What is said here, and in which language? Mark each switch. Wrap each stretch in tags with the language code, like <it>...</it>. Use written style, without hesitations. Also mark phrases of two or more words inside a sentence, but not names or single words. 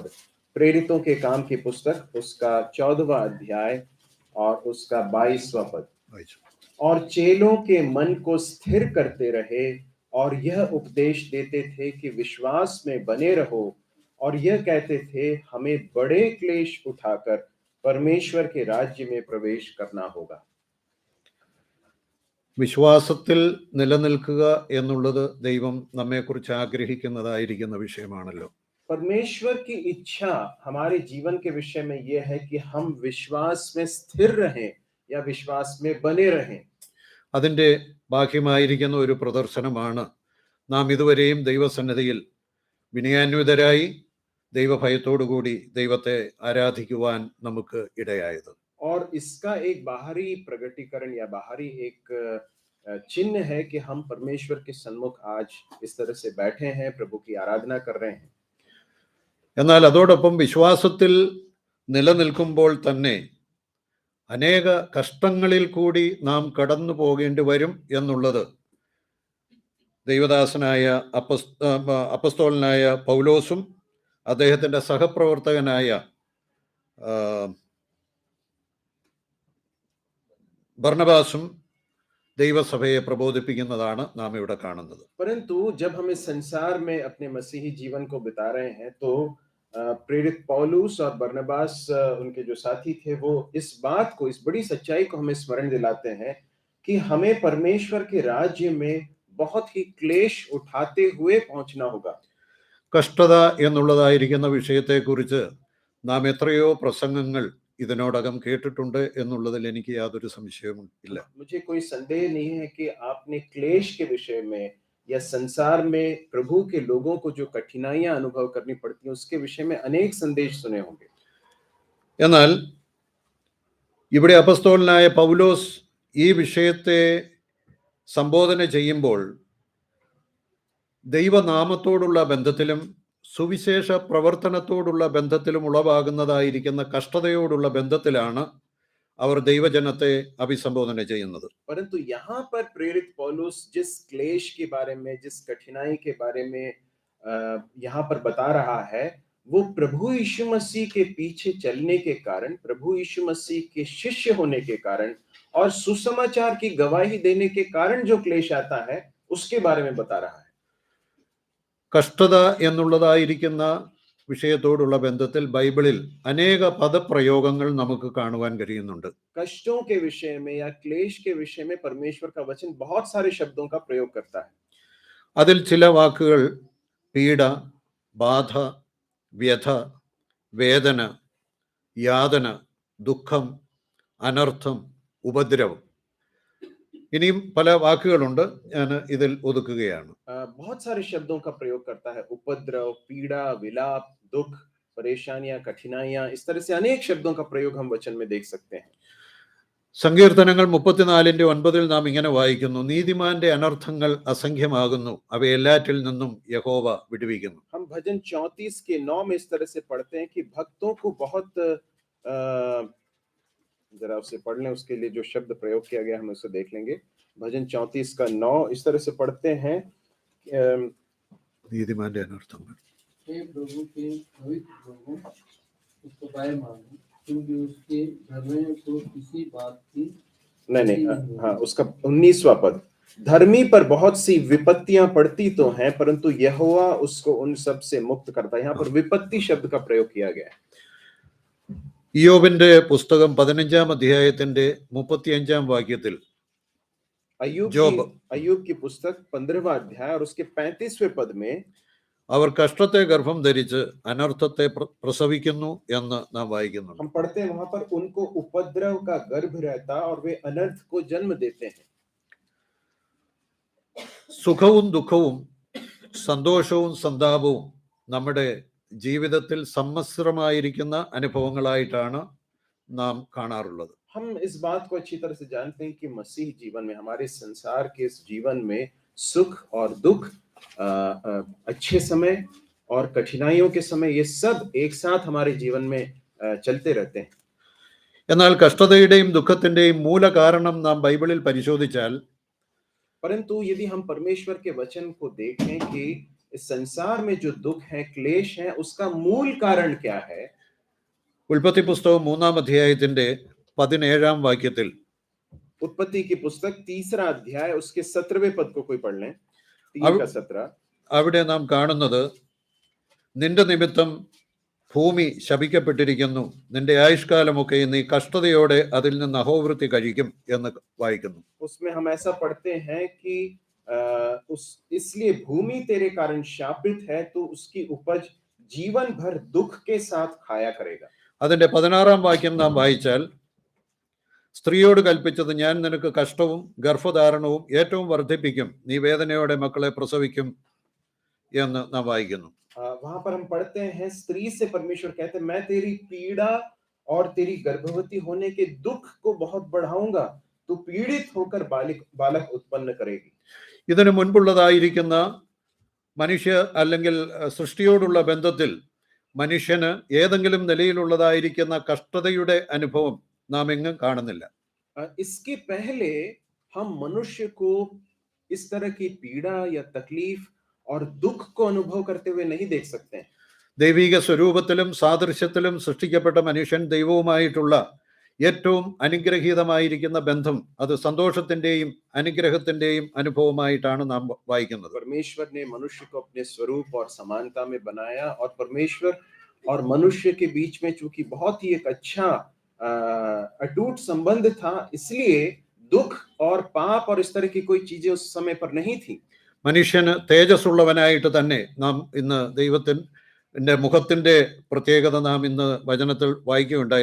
<hi>प्रेरितों के काम की पुस्तक, उसका 14वां अध्याय और उसका 22वां पद. और चेलों के मन को स्थिर करते रहे और यह उपदेश देते थे कि विश्वास में बने रहो, और यह कहते थे हमें बड़े क्लेश उठाकर परमेश्वर के राज्य में प्रवेश करना होगा.</hi> <ml>വിശ്വാസത്തിൽ നിലനിൽക്കുക എന്നുള്ളത് ദൈവം നമ്മെക്കുറിച്ച് ആഗ്രഹിക്കുന്നതായിരിക്കുന്ന വിഷയമാണല്ലോ.</ml> <hi>परमेश्वर की इच्छा हमारे जीवन के विषय में यह है कि हम विश्वास में स्थिर रहें या विश्वास में बने रहें.</hi> <ml>അതിൻ്റെ ബാഹ്യമായിരിക്കുന്ന ഒരു പ്രദർശനമാണ് നാം ഇതുവരെയും ദൈവസന്നിധിയിൽ വിനയാന്വിതരായി ദൈവഭയത്തോടുകൂടി ദൈവത്തെ ആരാധിക്കുവാൻ നമുക്ക് ഇടയായത്.</ml> <hi>और इसका एक बाहरी प्रगटीकरण या बाहरी एक चिन्ह है कि हम परमेश्वर के सन्मुख आज इस तरह से बैठे हैं, प्रभु की आराधना कर रहे हैं.</hi> <ml>എന്നാൽ അതോടൊപ്പം വിശ്വാസത്തിൽ നിലനിൽക്കുമ്പോൾ തന്നെ അനേക കഷ്ടങ്ങളിൽ കൂടി നാം കടന്നു പോകേണ്ടി വരും എന്നുള്ളത് ദൈവദാസനായ അപ്പസ്തോലനായ പൗലോസും അദ്ദേഹത്തിൻ്റെ സഹപ്രവർത്തകനായ ബർണബാസും ദൈവസഭയെ പ്രബോധിപ്പിക്കുന്നതാണ് നാം ഇവിടെ കാണുന്നത്.</ml> <hi>परंतु जब हम इस संसार में अपने मसीही जीवन को बिता रहे हैं, तो प्रेरित पौलुस और बरनबास उनके जो साथी थे, वो इस बात को, इस बड़ी सच्चाई को हमें स्मरण दिलाते हैं कि हमें परमेश्वर के राज्य में बहुत ही क्लेश उठाते हुए पहुंचना होगा.</hi> <ml>കഷ്ടത എന്നുള്ളതായിരിക്കുന്ന വിഷയത്തെക്കുറിച്ച് നാം എത്രയോ പ്രസംഗങ്ങൾ ഇതിനോടകം കേട്ടിട്ടുണ്ട് എന്നുള്ളതിൽ എനിക്ക് യാതൊരു സംശയവും ഇല്ല.</ml> <hi>मुझे कोई संदेह नहीं है कि आपने क्लेश के विषय में या संसार में प्रभु के लोगों को जो कठिनाइयां अनुभव करनी पड़ती हैं, उसके विषय में अनेक संदेश सुने होंगे.</hi> <ml>എന്നാൽ ഇവിടെ അപ്പസ്തോലനായ പൗലോസ് ഈ വിഷയത്തെ സംബോധന ചെയ്യുമ്പോൾ ദൈവനാമത്തോടുള്ള ബന്ധത്തിലും സുവിശേഷ പ്രവർത്തനത്തോടുള്ള ബന്ധത്തിലും ഉളവാകുന്നതായിരിക്കുന്ന കഷ്ടതയോടുള്ള ബന്ധത്തിലാണ് അവർ ദൈവജനത്തെ അഭിസംബോധന ചെയ്യുന്നത്.</ml> <hi>परंतु यहाँ पर प्रेरित पौलुस जिस क्लेश के बारे में, जिस कठिनाई के बारे में यहाँ पर बता रहा है, वो प्रभु यीशु मसीह के पीछे चलने के कारण, प्रभु यीशु मसीह के शिष्य होने के कारण और सुसमाचार की गवाही देने के कारण जो क्लेश आता है, उसके बारे में बता रहा है.</hi> <ml>കഷ്ടത എന്നുള്ളതായിരിക്കുന്ന വിഷയത്തോടുള്ള ബന്ധത്തിൽ ബൈബിളിൽ അനേക പദപ്രയോഗങ്ങൾ നമുക്ക് കാണുവാൻ കഴിയുന്നുണ്ട്.</ml> <hi>कष्टों के विषय में या क्लेश के विषय में परमेश्वर का वचन बहुत सारे शब्दों का प्रयोग करता है.</hi> <ml>അതിൽ ചില വാക്കുകൾ പീഡ, ബാധ, വ്യഥ, വേദന, യാതന, ദുഃഖം, അനർത്ഥം, ഉപദ്രവം, ഇനിയും പല വാക്കുകളുണ്ട്. ഞാൻ ഇതിൽ ഒതുക്കുകയാണ്.</ml> <hi>बहुत सारे शब्दों का प्रयोग करता है. उपद्रव, पीड़ा, विलाप, दुख, परेशानियां, कठिनाइयां, इस तरह से अनेक शब्दों का प्रयोग हम वचन में देख सकते हैं.</hi> <ml>സങ്കീർത്തനങ്ങൾ 34:9 നാം ഇങ്ങനെ വായിക്കുന്നു, നീതിമാന്റെ അനർത്ഥങ്ങൾ അസംഖ്യമാകുന്നു, അവയെല്ലാറ്റിൽ നിന്നും യഹോവ വിടുവിക്കുന്നു.</ml> <hi>हम भजन 34 के 9 में इस तरह से पढ़ते हैं कि भक्तों को बहुत जरा उसे पढ़ लें, उसके लिए जो शब्द प्रयोग किया गया हम उसे देख लेंगे। भजन 34 का 9 इस तरह से पढ़ते हैं,</hi> <ml>നീതിമാന്റെ അനർത്ഥങ്ങൾ</ml> <hi>हे प्रभु के पवित्र लोगों, उसको गाय मानो, क्योंकि उसके धर्मियों को किसी बात की नहीं हाँ उसका 19वां पद, धर्मी पर बहुत सी विपत्तियां पड़ती तो हैं, परंतु यहोवा उसको उन सब से मुक्त करता है। यहाँ पर विपत्ति शब्द का प्रयोग किया गया है।</hi> <ml>ഇയ്യോബിന്റെ പുസ്തകം 15-ാം അധ്യായത്തിന്റെ 35-ാം വാക്യത്തിൽ</ml> <hi>अय्यूब की पुस्तक 15वां अध्याय और उसके 35वें पद में</hi> <ml>അവർ കഷ്ടത്തെ ഗർഭം ധരിച്ച് അനർത്ഥത്തെ പ്രസവിക്കുന്നു എന്ന് നാം വായിക്കുന്നു.</ml> <hi>हम पढ़ते हैं वहां पर उनको उपद्रव का गर्भ रहता और वे अनर्थ को जन्म देते हैं।</hi> <ml>സുഖവും ദുഃഖവും സന്തോഷവും സന്താപവും നമ്മുടെ ജീവിതത്തിൽ സമ്മിശ്രമായിരിക്കുന്ന അനുഭവങ്ങളായിട്ടാണ് നാം കാണാറുള്ളത്.</ml> <hi>हम इस बात को अच्छी तरह से जानते हैं कि मसीह जीवन में, हमारे संसार के इस जीवन में सुख और दुख, अच्छे समय और कठिनाइयों के समय, ये सब एक साथ हमारे जीवन में चलते रहते हैं।</hi> <ml>എന്നാൽ കഷ്ടതയുടെയും ദുഃഖത്തിന്റെയും മൂല കാരണം നാം ബൈബിളിൽ പരിശോധിച്ചാൽ,</ml> <hi>परंतु यदि हम परमेश्वर के वचन को देखें कि इस संसार में जो दुख है, क्लेश है, उसका मूल कारण क्या है?</hi> <ml>ഉൽപ്പത്തി പുസ്തകം 3-ാം അധ്യായത്തിന്റെ 17-ാം വാക്യത്തിൽ,</ml> <hi>उत्पत्ति की पुस्तक 3रा अध्याय उसके 17वें पद को कोई पढ़ लें, 3 का 17।</hi> <ml>അവിടെ നാം കാണുന്നത്, നിന്റെ നിമിത്തം ഭൂമി ശപിക്കപ്പെട്ടിരിക്കുന്നു, നിന്റെ ആയുഷ്കാലമൊക്കെ നീ കഷ്ടതയോടെ അതിൽ നിന്ന് അഹോവൃത്തി കഴിക്കും എന്ന് വായിക്കുന്നു.</ml> <hi>उसमें हम ऐसा पढ़ते हैं कि इसलिए भूमि तेरे कारण शापित है, तो उसकी उपज जीवन भर दुख के साथ खाया करेगा।</hi> <ml>അതിന്റെ 16-ാം വാക്യം നാം വായിച്ചാൽ, സ്ത്രീയോട് കൽപ്പിച്ചത്, ഞാൻ നിനക്ക് കഷ്ടവും ഗർഭധാരണവും ഏറ്റവും വർദ്ധിപ്പിക്കും, നീ വേദനയോടെ മക്കളെ പ്രസവിക്കും എന്ന് നാം വായിക്കുന്നു.</ml> <hi>वहां पर हम पढ़ते हैं, स्त्री से परमेश्वर कहते हैं, मैं तेरी पीड़ा और तेरी गर्भवती होने के दुख को बहुत बढ़ाऊंगा, तू पीड़ित होकर बालक उत्पन्न करेगी।</hi> <ml>ഇതിനു മുൻപുള്ളതായിരിക്കുന്ന മനുഷ്യ അല്ലെങ്കിൽ സൃഷ്ടിയോടുള്ള ബന്ധത്തിൽ മനുഷ്യന് ഏതെങ്കിലും നിലയിലുള്ളതായിരിക്കുന്ന കഷ്ടതയുടെ അനുഭവം നാം എങ്ങും കാണുന്നില്ല.</ml> <hi>इसके पहले हम मनुष्य को इस तरह की पीड़ा या तकलीफ और दुख को अनुभव करते हुए नहीं देख सकते हैं।</hi> <ml>ദൈവിക സ്വരൂപത്തിലും സാദൃശ്യത്തിലും സൃഷ്ടിക്കപ്പെട്ട മനുഷ്യൻ ദൈവവുമായിട്ടുള്ള ഏറ്റവും അനുഗ്രഹീതമായിരിക്കുന്ന ബന്ധം, അത് സന്തോഷത്തിന്റെയും അനുഗ്രഹത്തിന്റെയും അനുഭവമായിട്ടാണ് നാം വായിക്കുന്നത്.</ml> <hi>परमेश्वर ने मनुष्य को अपने स्वरूप और समानता में बनाया, और परमेश्वर और मनुष्य के बीच में चूंकि बहुत ही एक अच्छा अटूट संबंध था, इसलिए दुख और पाप और इस तरह की कोई चीजें उस समय पर नहीं थी।</hi> <ml>മനുഷ്യന് തേജസ്സുള്ളവനായിട്ട് തന്നെ നാം ഇന്ന് ദൈവത്തിന്റെ മുഖത്തിന്റെ പ്രത്യേകത നാം ഇന്ന് വചനത്തിൽ വായിക്കുകയുണ്ടായി.</ml>